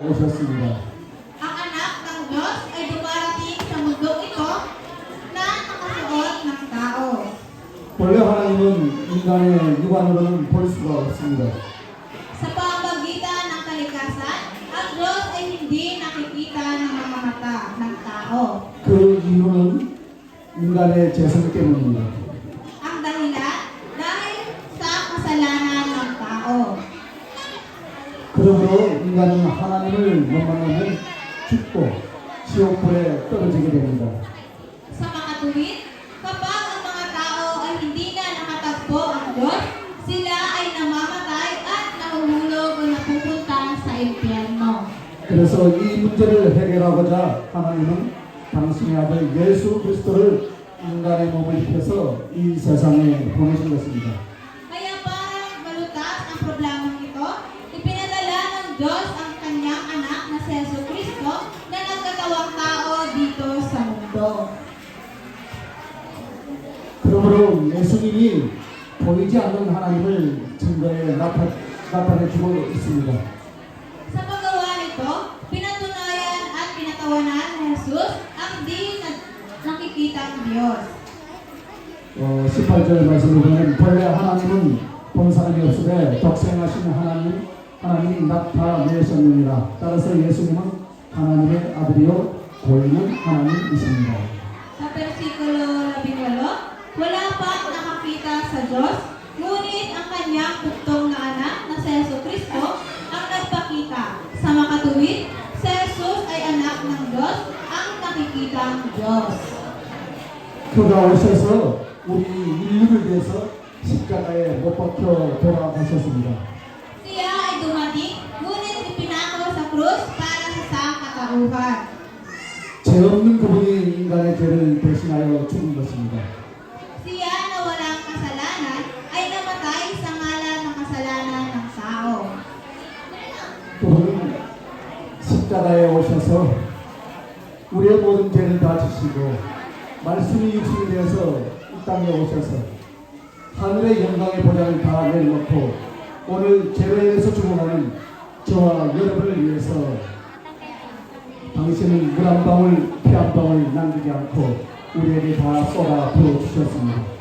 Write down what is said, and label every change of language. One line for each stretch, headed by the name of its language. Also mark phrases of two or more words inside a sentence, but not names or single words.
Korean: 오셨습니다.
Filipino: Ang anak ng Diyos ay dumarating sa mundong ito na nakasuot ng tao.
Korean: 원래 하나님은 인간의 육안으로는 볼 수가 없습니다.
Filipino: Sa pamamagitan ng kalikasan, ang Diyos ay hindi nakikita ng mga mata ng tao.
Korean: 그 이유는 인간의 죄성 때문입니다.
Filipino: Ang dahilan dahil sa kasalanan ng tao.
Korean: 그러므로 인간은 하나님을 못 만나면 죽고 지옥불에 떨어지게 됩니다.
Filipino: Sa makatuwid, kapag ang mga tao ay hindi na nakatagpo ang Diyos, sila ay namamatay at nahuhulog o napupunta sa impyerno.
Korean: 그래서 이 문제를 해결하고자 하나님은 당신의 아들 예수 그리스도를 인간의 몸을 입혀서 이 세상에 보내신 것입니다.
Filipino: Kaya para malutas ang problemang ito, ipinadala ng Diyos ang kanyang anak na si Jesucristo na nagkatawang tao dito sa mundo.
Korean: 그러므로 예수님이 보이지 않는 하나님을 증거에 나타내주고 있습니다.
Filipino: Sa paggawa nito, pinatunayan at pinatawanan ni Jesus ang di nakikitang Diyos.
Korean: 18절 말씀을 보면 본래 하나님은 본 사람이 없으되 독생하신 하나님이 나타내셨느니라. 따라서 예수님은 하나님의 아들이요 보이는 하나님이십니다.
Filipino: Sa versikulo 18, wala pang nakakita sa Diyos, ngunit ang kanyang bugtong na anak na si Jesucristo ang nagpakita. Sa makatuwid, si Jesus ay anak ng Diyos, ang nakikitang Diyos.
Korean: 그가 오셔서 우리 인류를 위해서 십자가에 못 박혀 돌아가셨습니다.
Filipino: Siya ay dumating, ngunit ipinako sa krus para sa sangkatauhan.
Korean: 죄 없는 그분이 인간의 죄를 대신하여 죽은 것입니다.
Filipino: Siya na walang kasalanan ay namatay sa ngalan ng kasalanan ng tao.
Korean: 그분은 십자가에 오셔서 우리의 모든 죄를 다 지시고 말씀이 육신이 되어서 이 땅에 오셔서 하늘의 영광의 보좌를 다 내려놓고 오늘 죄로 인해서 죽어가는 저와 여러분을 위해서 당신은 물 한 방울, 피 한 방울 남기지 않고 우리에게 다 쏟아 부어주셨습니다.